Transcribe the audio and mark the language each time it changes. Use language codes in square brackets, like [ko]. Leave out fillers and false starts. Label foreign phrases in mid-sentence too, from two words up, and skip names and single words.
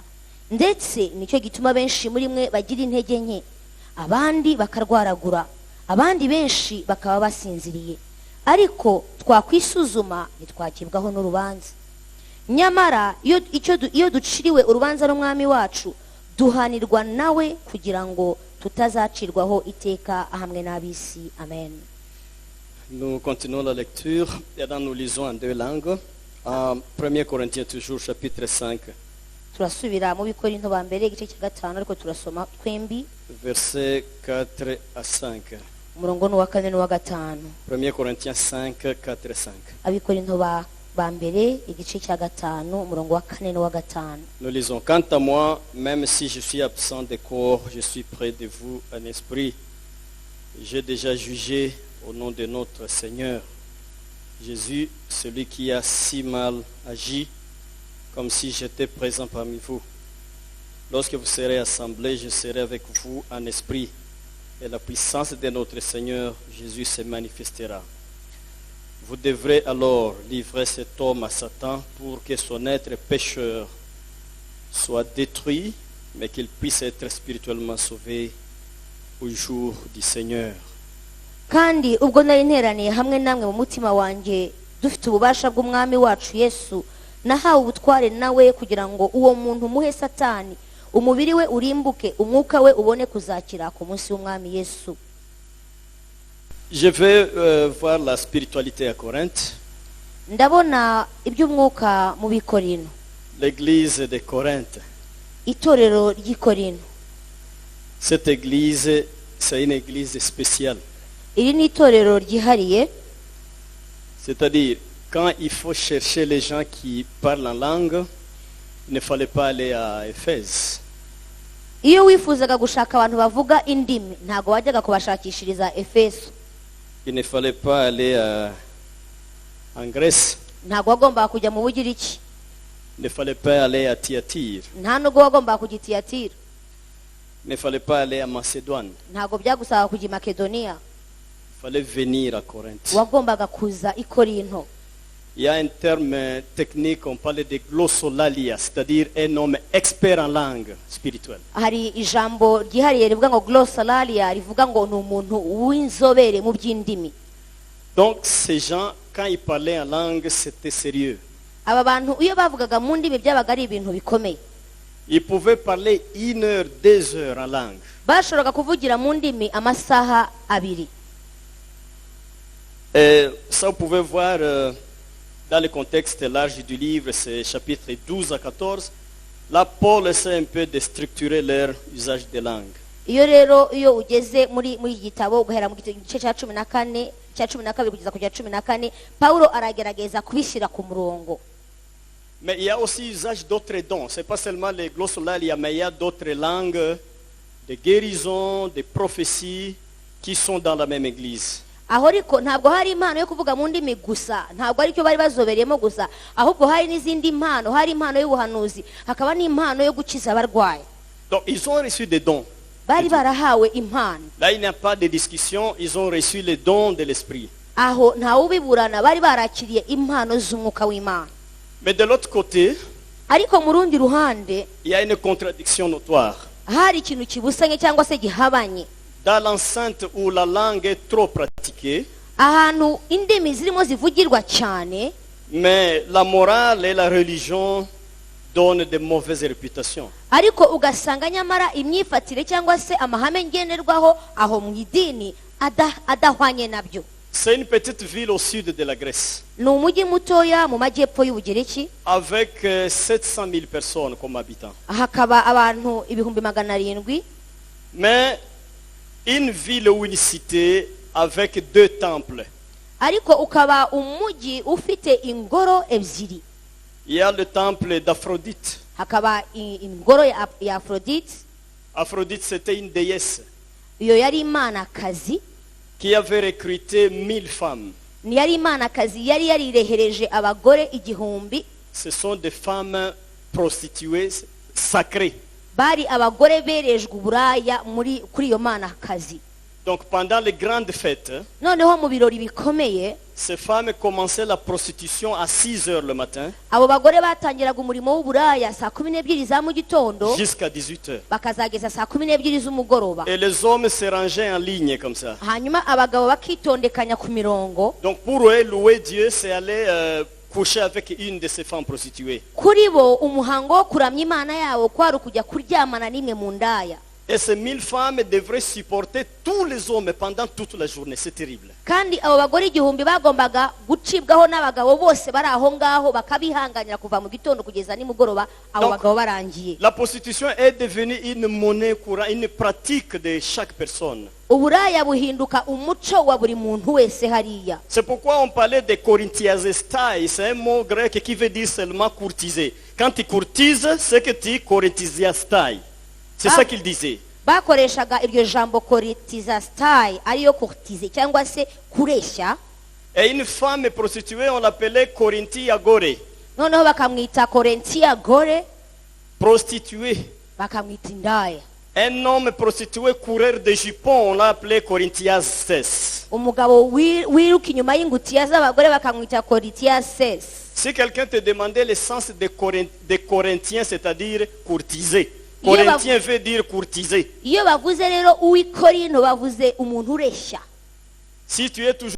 [rw] Ndetse nicyo gituma benshi muri mwe bagira intege nke, abandi bakarwaragura, abandi benshi bakaba basinziriye. Ariko twakwisuzuma ntitwakibwaho n'urubanza. Nyamara iyo duciriwe urubanza n'umwami wacu, duhanirwa nawe kugira ngo tutazacirwaho iteka hamwe n'ab'isi. Amen. [fr] Nous continuons la lecture et là nous lisons en deux langues. En 1 Corinthiens toujours, chapitre 5, [rw] Turasubira mu Bikorinto ba mbere igice cya 5 ariko turasoma twembi [fr] versets 4 à 5. [rw] umurongo n'uwa 4 n'uwa 5. [fr] 1 Corinthiens 5, 4 et 5. [rw] Abikorinto ba mbere igice cya 5 umurongo wa 4 n'uwa 5. [fr] Nous lisons: quant à moi, même si je suis absent de corps, je suis près de vous en esprit. J'ai déjà jugé au nom de notre Seigneur Jésus, celui qui a si mal agi, comme si j'étais présent parmi vous. Lorsque vous serez assemblés, je serai avec vous en esprit. et la puissance de notre Seigneur Jésus se manifestera. Vous devrez alors livrer cet homme à Satan pour que son être pécheur soit détruit, mais qu'il puisse être spirituellement sauvé au jour du Seigneur. [rw] kandi ubwo nari nteraniye hamwe namwe mu mutima wanjye dufite ububasha bw'umwami wacu Yesu nahawe ubutware nawe kugira ngo uwo muntu muhe Satani umubiri we urimbuke umwuka we ubone kuzakira ku munsi w'umwami Yesu. [fr] Je vais voir la spiritualité à Corinthe. [rw] Ndabona iby'umwuka mu Bikorino, [fr] L'église de Corinthe. [rw] itorero ry'Ikorino. [fr] Cette église, c'est une église spéciale. [rw] Iri ni itorero ryihariye, [fr] C'est-à-dire, quand il faut chercher les gens qui parlent en langue, il ne fallait pas aller à Éphèse. [rw] iyo wifuzaga gushaka abantu bavuga indimi ntago wajyaga kubashakishiriza Efeso, [fr] Il ne fallait pas aller en Grèce. [rw] ntago wagombaga kujya mu Bugiriki, [fr] Il ne fallait pas aller à Thyatire. [rw] nta nubwo wagombaga kujya i Tiyatira, [fr] Il ne fallait pas aller à Macédoine. [rw] ntago byagusaga kujya i Makedoniya, [fr] Il fallait venir à Corinthe. [rw] wagombaga kuza i Korinto. [fr] Il y a un terme technique, on parle de glossolalia, c'est-à-dire un homme expert en langue spirituelle. [rw] Hari ijambo ryihariye rivuga ngo glossolalia, rivuga ngo ni umuntu w'inzobere mu by'indimi. [fr] Donc ces gens, quand ils parlaient en langue, c'était sérieux. [rw] Aba bantu iyo bavugaga mu ndimi byabaga ari ibintu bikomeye. [fr] Ils pouvaient parler 1 heure, 2 heures en langue. [rw] Bashoboraga kuvugira mu ndimi amasaha abiri. [fr] Et ça, vous pouvez voir dans le contexte large du livre, c'est chapitres 12 à 14. Là, Paul essaie un peu de structurer leur usage de langue. [rw] Iyo rero iyo ugeze muri iki gitabo ugahera mu gice cya 14 cya 12 kugeza ku cya 14, Paulo aragerageza kubishyira ku murongo. [fr] Mais il y a aussi usage d'autres dons. Ce n'est pas seulement les glossolalia, mais il y a d'autres langues, de guérison, de prophéties qui sont dans la même église. [rw] Aho ariko ntabwo hari impano yo kuvuga mu ndimi gusa, ntabwo ari cyo bari bazobereyemo gusa, ahubwo hari n'izindi impano, hari impano y'ubuhanuzi, hakaba n'impano yo gukiza abarwayi. [fr] Donc ils ont reçu des dons. [rw] Bari barahawe impano. [fr] Là, il n'y a pas de discussion, ils ont reçu les dons de l'esprit. [rw] Aho ntawe ubiburana, bari barakiriye impano z'umwuka w'Imana. [fr] Mais de l'autre côté, [rw] Ariko mu rundi ruhande [fr] il y a une contradiction notoire. [rw] hari ikintu kibusanye cyangwa se gihabanye. [fr] Dans l'enceinte où la langue est trop pratiquée, [rw] Ahantu indimi zirimo zivugirwa cyane, [fr] mais la morale et la religion donnent de mauvaises réputations. [rw] ariko ugasanga nyamara imyifatire cyangwa se amahame ngenerwaho aho mu idini adahwanye nabyo. [fr] C'est une petite ville au sud de la Grèce, [rw] Ni umujyi mutoya mu majyepfo y'Ubugereki, [fr] avec 700 000 personnes comme habitants. [rw] hakaba abantu 700,000, [fr] Mais une ville ou une cité avec 2 temples. [rw] ariko ukaba umujyi ufite ingoro ebyiri. [fr] Il y a le temple d'Aphrodite. [rw] Hakaba ingoro ya Aphrodite, [fr] Aphrodite, c'était une déesse [rw] iyo yari imanakazi, [fr] qui avait recruté 1000 femmes. [rw] ni yari imanakazi yari yarirehereje abagore 1,000. [fr] Ce sont des femmes prostituées sacrées. [rw] Bari abagore berejwe uburaya kuri iyo manakazi. [fr] Donc pendant les grandes fêtes, [rw] Noneho mu birori bikomeye, [fr] ces femmes commençaient la prostitution à 6 heures le matin [rw] abo bagore batangiraga umurimo w'uburaya saa 12 za mu gitondo [fr] jusqu'à 18 heures. [rw] bakazageza saa 12 z'umugoroba. [fr] Et les hommes se rangeaient en ligne comme ça. [rw] Hanyuma abagabo bakitondekanya ku mirongo. [fr] Donc pour eux, louer Dieu, c'est aller coucher avec une de ces femmes prostituées. [rw] Kuri bo umuhango wo kuramya Imana yabo kwari ukujya kuryamana n'imwe mu ndaya. [fr] Et ces 1000 femmes devraient supporter tous les hommes pendant toute la journée. C'est terrible. [rw] Kandi abo bagore 1,000 bagombaga gucibwaho n'abagabo bose bari aho ngaho bakabihanganira kuva mu gitondo kugeza nimugoroba abo Donc, bagabo barangiye. [fr] La prostitution est devenue une monnaie courante, une pratique de chaque personne. [rw] Uburaya buhinduka umuco wa buri muntu wese hariya. [fr] C'est pourquoi on parlait de korinthiazestai. C'est un mot grec qui veut dire seulement courtiser. Quand tu courtises, c'est que tu korinthiazestai. C'est ça qu'il disait. [rw] Bakoreshaga iryo jambo koritizastai ariyo kurtize cyangwa se kureshya. [fr] Et une femme prostituée, on l'appelait korinthiagore. [rw] Noneho bakamwita Korintia gore, Prostituée. bakamwita indaya. [fr] Un homme prostitué coureur de jupons, on l'a appelé Corinthias 16. [rw] umugabo wiruka inyuma y'ingutiya z'abagore bakamwita Corinthias. [fr] Si quelqu'un te demandait le sens de Corinthien, c'est-à-dire courtiser. Corinthien veut dire courtiser. [rw] iyo bavuze rero uw'ikorinto bavuze umuntu ureshya. [fr] Si tu es toujours